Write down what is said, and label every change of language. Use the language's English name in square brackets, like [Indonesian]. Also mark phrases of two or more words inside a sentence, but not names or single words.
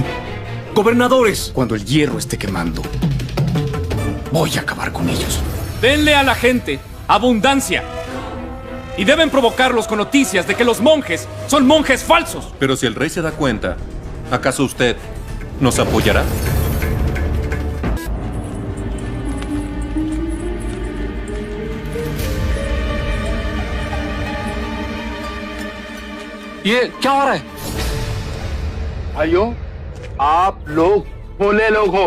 [Spanish] Gobernadores. Cuando el hierro esté quemando, voy a acabar con ellos. Denle a la gente abundancia. Y deben provocarlos con noticias de que los monjes son monjes falsos. Pero si el rey se da cuenta, ¿acaso usted nos apoyará? [Hindi] ये क्या हो रहा है? भाइयों, आप लोग भोले लोग हो।